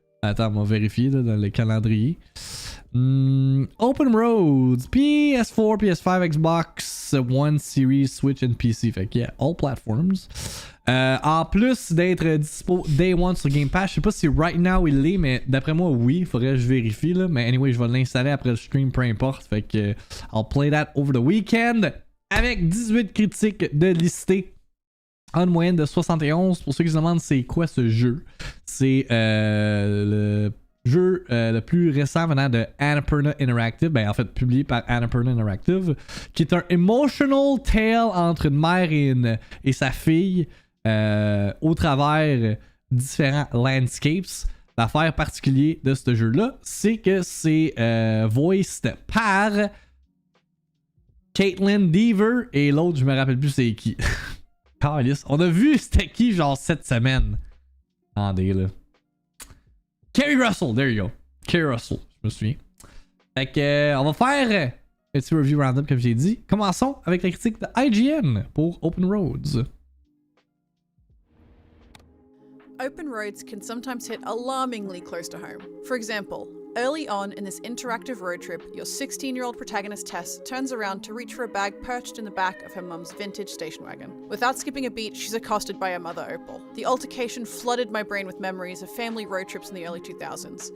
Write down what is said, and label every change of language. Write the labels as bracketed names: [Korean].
[French] Attends, on va vérifier là, dans le calendrier. Open Roads, PS4, PS5, Xbox One Series, Switch and PC. Fait que yeah, [English] all platforms. [French] En plus d'être dispo Day One sur Game Pass, je sais pas si [English] right now [French] il l'est, mais d'après moi oui, faudrait que je vérifie là. Mais anyway, je vais l'installer après le stream, peu importe. Fait que [English] I'll play that over the weekend. [French] Avec 18 critiques de listés. En moyenne de 71. Pour ceux qui se demandent c'est quoi ce jeu, c'est le jeu le plus récent venant de Annapurna Interactive, ben en fait publié par Annapurna Interactive, qui est un [English] emotional tale [French] entre une mère et sa fille au travers différents landscapes. L'affaire particulière de ce jeu-là, c'est que c'est voiced par Caitlin Dever et l'autre, je me rappelle plus c'est qui. On a vu c'était qui genre cette semaine. Attendez là. [English] Kerry Russell, there you go. [French] Kerry Russell, je me souviens. Fait que on va faire un petit review random comme j'ai dit. Commençons avec la critique de IGN pour Open Roads. [English] Open roads can sometimes hit alarmingly close to home. For example, Early on in this interactive road trip, your 16-year-old protagonist Tess turns around to reach for a bag perched in the back of her mum's vintage station wagon. Without skipping a beat, she's accosted by her mother, Opal. The altercation flooded my brain with memories of family road trips in the early 2000s.